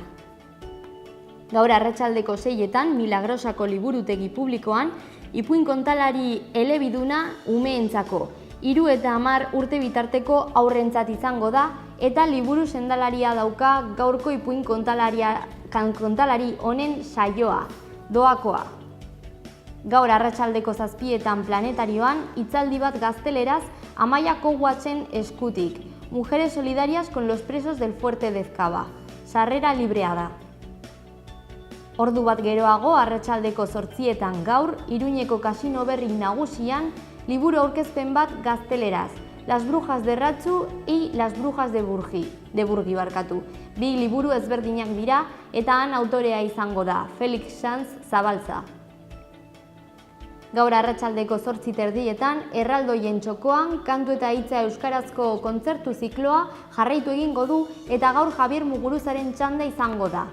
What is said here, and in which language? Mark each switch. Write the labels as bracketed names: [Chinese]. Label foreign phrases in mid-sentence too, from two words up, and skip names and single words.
[Basque] Gaur arratsaldeko 6etan, Milagrosako liburutegi publikoan, ipuin kontalari elebiduna umeentzako, 3 eta 10 urte bitarteko aurrentzat izango da, eta liburu sendalaria dauka gaurko ipuin kontalari honen saioa. Doakoa. Gaur arratsaldeko 7:00 planetarioan, hitzaldi bat gazteleraz Amaia Kowatsen eskutik. [Spanish] Mujeres solidarias con los presos del Fuerte de Ezkaba. [Basque] Sarrera librea da. Ordu bat geroago, arratsaldeko 8:00 gaur, Iruñeko kasino berri nagusian, liburu aurkezpen bat gazteleraz. [Spanish] Las brujas de Ratzu y las brujas de Burgi. [Basque] Bi liburu ezberdinak dira eta han autorea izango da, Felix Sanz Zabalza. Gaur arratsaldeko 8:30 erraldoien txokoan, kantu eta hitza euskarazko kontzertu zikloa jarraitu egingo du eta gaur Javier Muguruzaren txanda izango da.